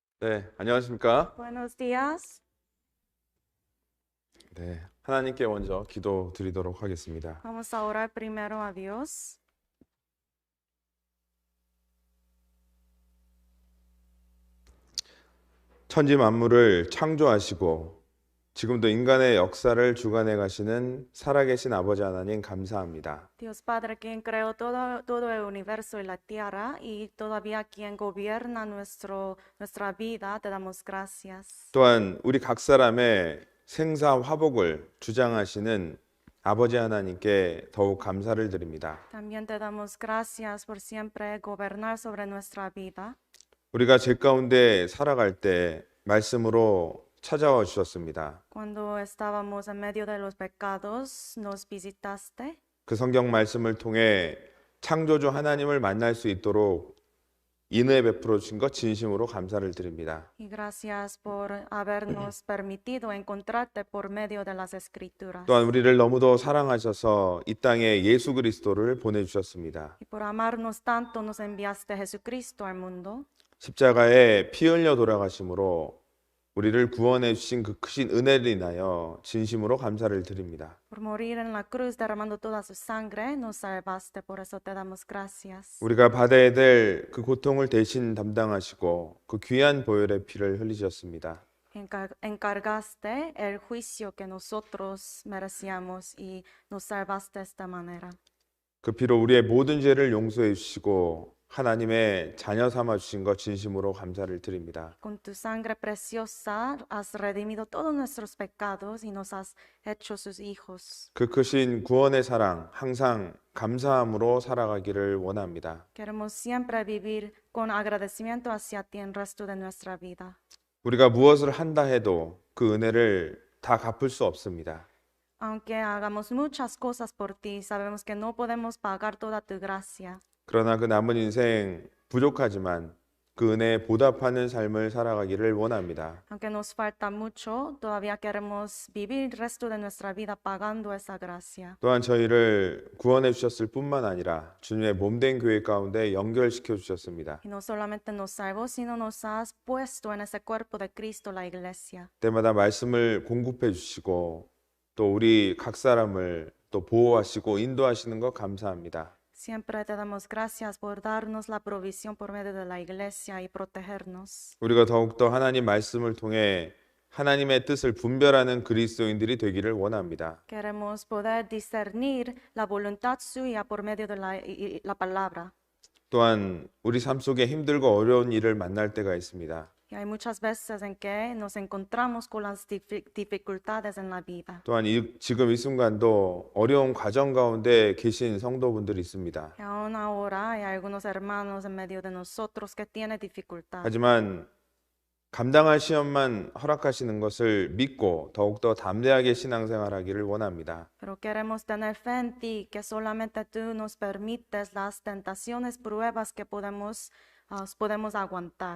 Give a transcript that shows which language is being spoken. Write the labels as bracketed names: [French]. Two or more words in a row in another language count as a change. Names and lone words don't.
[Korean] 네, 안녕하십니까? [Spanish] Buenos días. [Korean] 네, 하나님께 먼저 기도 드리도록 하겠습니다. [Spanish] Vamos a orar primero a Dios. [Korean] 천지 만물을 창조하시고 지금도 인간의 역사를 주관해 가시는 살아계신 아버지 하나님 감사합니다. [Spanish] Dios Padre, quien creó todo el universo y la tierra y todavía quien gobierna nuestra vida, te damos gracias. [Korean] 또한 우리 각 사람의 생사 화복을 주장하시는 아버지 하나님께 더욱 감사를 드립니다. [Spanish] También te damos gracias por siempre gobernar sobre nuestra vida. [Korean] 우리가 죄 가운데 살아갈 때 말씀으로 찾아와 주셨습니다. [Spanish] Cuando estábamos en medio de los pecados, nos visitaste. [Korean] 그 성경 말씀을 통해 창조주 하나님을 만날 수 있도록 인애 베풀어 주신 것 진심으로 감사를 드립니다. [Spanish] Y gracias por habernos permitido encontrarte por medio de las escrituras. [Korean] 또한 우리를 너무도 사랑하셔서 이 땅에 예수 그리스도를 보내주셨습니다. [Spanish] Y por amarnos tanto nos enviaste Jesucristo al mundo. [Korean] 십자가에 피 흘려 돌아가심으로 우리를 구원해 주신 그 크신 은혜를 인하여 진심으로 감사를 드립니다. [Spanish] Por morir en la cruz derramando toda su sangre, nos salvaste. Por eso te damos gracias. [Korean] 우리가 받아야 될 그 고통을 대신 담당하시고 그 귀한 보혈의 피를 흘리셨습니다. [Spanish] Encargaste el juicio que nosotros merecíamos y nos salvaste de esta manera. [Korean] 그 피로 우리의 모든 죄를 용서해 주시고 하나님의 자녀 삼아 주신 것 진심으로 감사를 드립니다. [Spanish] Con tu sangre preciosa has redimido todos nuestros pecados y nos has hecho sus hijos. [Korean] 그 크신 구원의 사랑 항상 감사함으로 살아가기를 원합니다. [Spanish] Queremos siempre vivir con agradecimiento hacia ti el resto de nuestra vida. [Korean] 우리가 무엇을 한다 해도 그 은혜를 다 갚을 수 없습니다. [Spanish] Aunque hagamos muchas cosas por ti, sabemos que no podemos pagar toda tu gracia. [Korean] 그러나 그 남은 인생 부족하지만 그 은혜에 보답하는 삶을 살아가기를 원합니다. [Spanish] Aunque nos falta mucho, todavía queremos vivir el resto de nuestra vida pagando esa gracia. [Korean] 또한 저희를 구원해 주셨을 뿐만 아니라 주님의 몸된 교회 가운데 연결시켜 주셨습니다. [Spanish] Y no solamente nos salvó, sino nos has puesto en ese cuerpo de Cristo, la iglesia. [Korean] 때마다 말씀을 공급해 주시고 또 우리 각 사람을 또 보호하시고 인도하시는 것 감사합니다. [Spanish] Siempre te damos gracias por darnos la provisión por medio de la iglesia y protegernos. [Korean] 우리가 더욱더 하나님 말씀을 통해 하나님의 뜻을 분별하는 그리스도인들이 되기를 원합니다. [Spanish] Queremos poder discernir la voluntad suya por medio de la palabra. [Korean] 또한 우리 삶 속에 힘들고 어려운 일을 만날 때가 있습니다. [Spanish] Y hay muchas veces en que nos encontramos con las dificultades en la vida. [Korean] 또한 지금 이 순간도 어려운 과정 가운데 계신 성도분들이 있습니다. [Spanish] Y aún ahora hay algunos hermanos en medio de nosotros que tienen dificultad. [Korean] 하지만 감당할 시험만 허락하시는 것을 믿고 더욱더 담대하게 신앙생활하기를 원합니다. [Spanish] Pero queremos tener fe en ti, que solamente tú nos permites las tentaciones, pruebas que podemos aguantar.